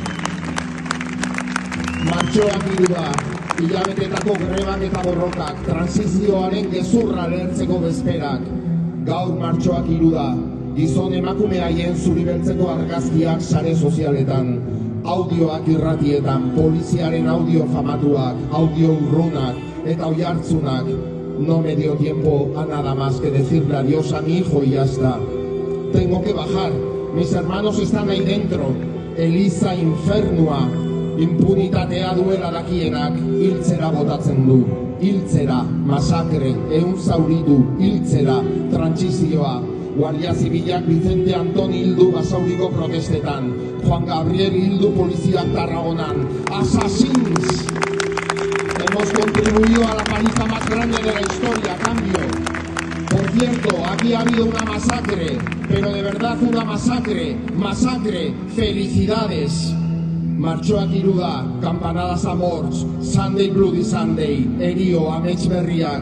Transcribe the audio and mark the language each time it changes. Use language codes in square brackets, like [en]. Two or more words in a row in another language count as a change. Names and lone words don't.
[eu] Martxoak 3 da, hilabetetako grebak eta borrokak, transizioaren gezurra lehertzeko bezperak. Gaur martxoak 3 da, gizon emakume haien zuribeltzeko argazkiak sare sozialetan, audioak irratietan, poliziaren audio famatuak, audio urrunak, eta oihartzunak. [es] No me dio tiempo a nada más que decirle adiós a mi hijo y ya está. Tengo que bajar, mis hermanos están ahí dentro. [eu] Eliza infernua, impunitatea duela dakienak, hiltzera botatzen du. Hiltzera, masakre, zauritu, hiltzera, trantsizioa. Guardia Zibilak Vicente Antoni hildu Basauriko protestetan. Juan Gabriel hildu poliziak Tarragonan. Assassins! [es] Hemos contribuido a la paliza más grande de la historia, cambio. Por cierto, aquí ha habido una masacre, pero de verdad una masacre. Masacre, felicidades. [eu] Martxoak 3 da, campanadas a morts, Sunday Bloody Sunday, erio, amets berriak.